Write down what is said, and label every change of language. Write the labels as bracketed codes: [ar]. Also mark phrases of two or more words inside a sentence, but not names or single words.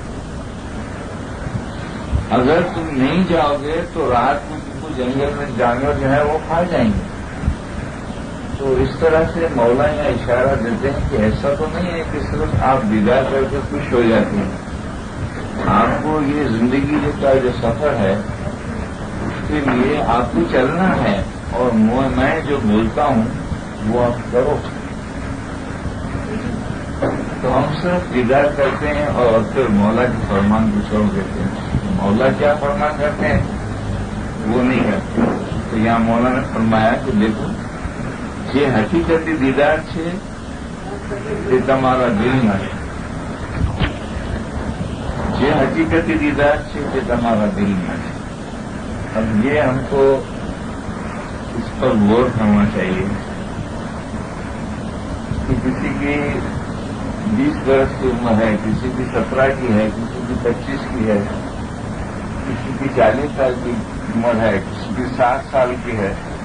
[ur] اگر تم نہیں جاؤ گے تو رات کو تم کو جنگل میں جانور جو ہے وہ کھا جائیں گے تو اس طرح سے مولا یہاں اشارہ دیتے ہیں کہ ایسا تو نہیں ہے کہ صرف آپ دیدار کر کے خوش ہو جاتے ہیں آپ کو یہ زندگی کا جو سفر ہے اس کے لیے آپ کو چلنا ہے اور میں جو بولتا ہوں وہ آپ کرو تو ہم صرف دیدار کرتے ہیں اور پھر مولا کے فرمان کو چھوڑ دیتے ہیں مولا کیا فرمان کرتے ہیں وہ نہیں کرتے تو یہاں مولا نے فرمایا کہ دیکھو یہ حقیقتی دیدار [gu] છે એ તમારા દિલમાં છે જે [ur] حقیقتی دیدار [gu] છે એ તમારા દિલમાં છે [ur] اب یہ ہم کو اس پر غور کرنا چاہیے کہ کسی کی 20 برس کی عمر ہے کسی کی 17 کی ہے [gu] کسی کی 25 کی ہے کسی کی 40 سال کی عمر ہے کسی کی 60 سال کی ہے